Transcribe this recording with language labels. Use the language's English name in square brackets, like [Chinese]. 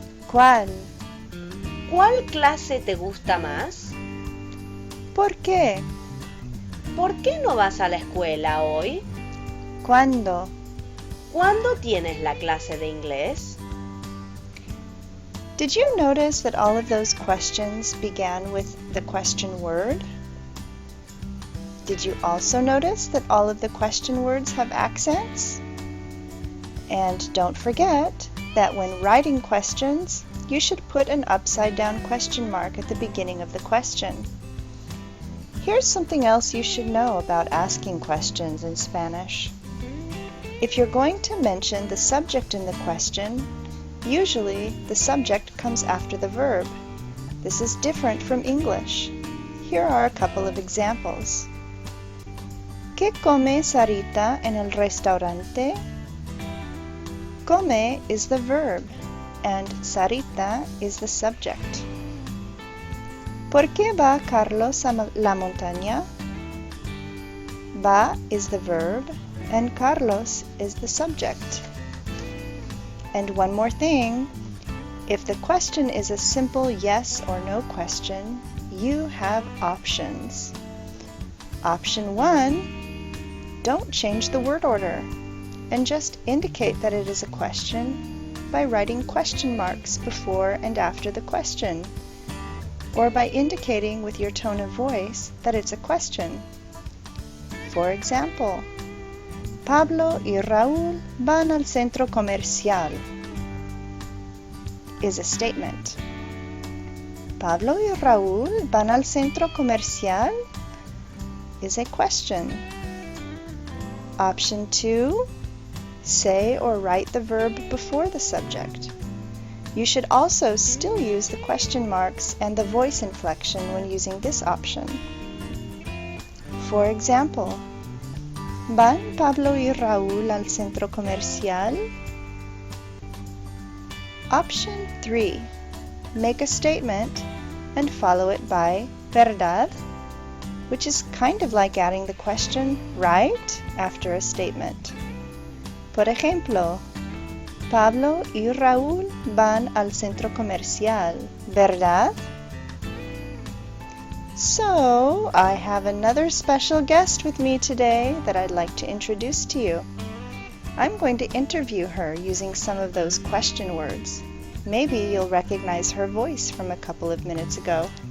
[Spanish] ¿Cuál? ¿Cuál clase te gusta más? ¿Por qué? ¿Por qué no vas a la escuela hoy? ¿Cuándo? ¿Cuándo tienes la clase de inglés? [English] Did you notice that all of those questions began with the question word? Did you also notice that all of the question words have accents? And don't forget that when writing questions, you should put an upside-down question mark at the beginning of the question. Here's something else you should know about asking questions in Spanish. If you're going to mention the subject in the question, usually the subject comes after the verb. This is different from English. Here are a couple of examples. [Spanish] ¿Qué come Sarita en el restaurante? [English] Come is the verb, and Sarita is the subject. [Spanish] ¿Por qué va Carlos a la montaña? [English] Va is the verb, and Carlos is the subject. And one more thing, if the question is a simple yes or no question, you have options. Option 1, don't change the word order, and just indicate that it is a question by writing question marks before and after the question, or by indicating with your tone of voice that it's a question. For example, [Spanish] Pablo y Raúl van al centro comercial [English] is a statement. [Spanish] Pablo y Raúl van al centro comercial [English] is a question. Option 2, say or write the verb before the subject. You should also still use the question marks and the voice inflection when using this option. For example, [Spanish] ¿van Pablo y Raúl al centro comercial? [English] Option 3. Make a statement and follow it by ¿verdad?, which is kind of like adding the question right after a statement. [Spanish] Por ejemplo, Pablo y Raúl van al centro comercial, ¿verdad? [English] So, I have another special guest with me today that I'd like to introduce to you. I'm going to interview her using some of those question words. Maybe you'll recognize her voice from a couple of minutes ago.